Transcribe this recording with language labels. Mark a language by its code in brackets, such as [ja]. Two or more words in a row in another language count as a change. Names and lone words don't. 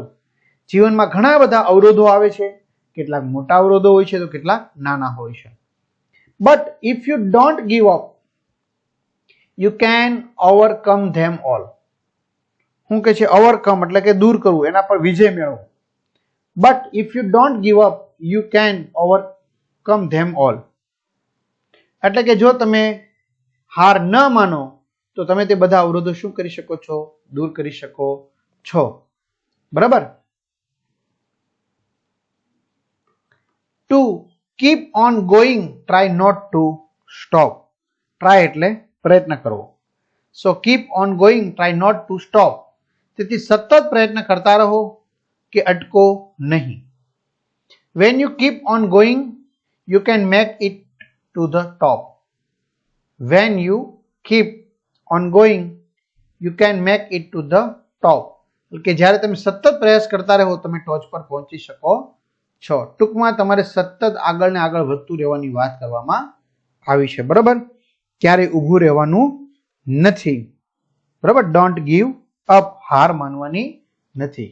[gu] જીવનમાં ઘણા બધા અવરોધો આવે છે, કેટલાક મોટા અવરોધો હોય છે તો કેટલાક નાના હોય છે. [en] but if you don't give up, you can overcome them all. [gu] શું કે છે? ઓવરકમ એટલે કે દૂર કરવું, એના પર વિજય મેળવો. [en] But if you don't give up, you can overcome them all. [gu] એટલે કે જો તમે હાર ન માનો તો તમે તે બધા અવરોધો શું કરી શકો છો? દૂર કરી શકો છો. બરાબર? [en] To keep on going, try not to stop. [gu] Try એટલે પ્રયત્ન કરવો. [en] So keep on going, try not to stop. [gu] તેથી સતત પ્રયત્ન કરતા રહો કે અટકો નહીં. [en] When you keep on going, you can make it to the top. When you keep on going, you can make it to the top. [gu] કે જ્યારે તમે સતત પ્રયાસ કરતા રહો તમે ટોચ પર પહોંચી શકો છો. ટૂંકમાં તમારે સતત આગળ ને આગળ વધતું રહેવાની વાત કરવામાં આવી છે. બરાબર? ક્યારેય ઊભું રહેવાનું નથી. બરાબર? [en] don't give up, [gu] હાર માનવાની નથી.